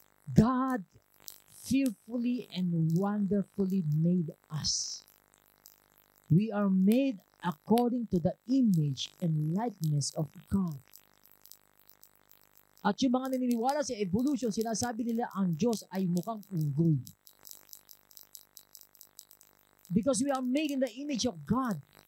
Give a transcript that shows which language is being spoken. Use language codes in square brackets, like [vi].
[en] God fearfully and wonderfully made us. We are made according to the image and likeness of God. [tl] At yung mga naniniwala sa evolution, sinasabi nila ang Diyos ay mukhang unggoy. [en] Because we are made in the image of God.